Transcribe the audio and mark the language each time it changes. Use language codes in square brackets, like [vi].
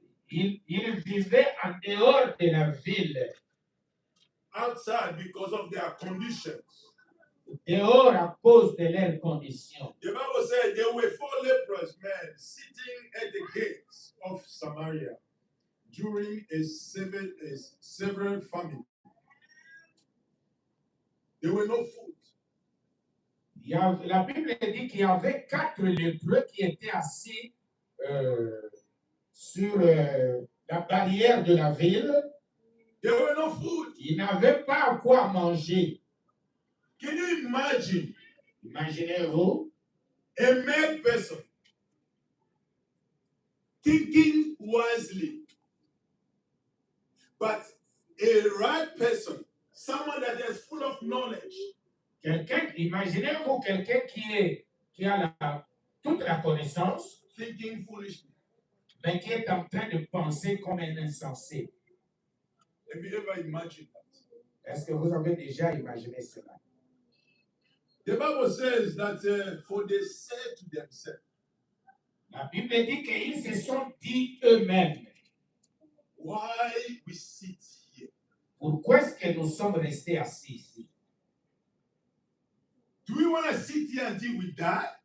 [fr] Ils vivaient en dehors de la ville. [en] outside because of their conditions. [fr] Dehors à cause de leurs conditions. [en] The Bible said there were 4 leprous men sitting at the gates of Samaria during a severe famine. There were no food. [fr] La Bible dit qu'il y avait 4 lépreux qui étaient assis sur la barrière de la ville. [en] There were no food. [fr] Ils n'avaient pas quoi manger. [en] Can you imagine [fr] Imaginez-vous [en] a mad person thinking wisely, but a right person, someone that is full of knowledge, [fr] imaginez-vous quelqu'un qui a toute la connaissance, [en] thinking foolishly? [fr] mais qui est en train de penser comme un insensé. [en] Have you ever imagined that? [fr] Est-ce que vous avez déjà imaginé cela? [en] The Bible says that for they said to themselves, [fr] La Bible dit qu'ils se sont dit eux-mêmes, [en] why we sit here? [fr] pourquoi est-ce que nous sommes restés assis ici? [en] Do we want to sit here until we die?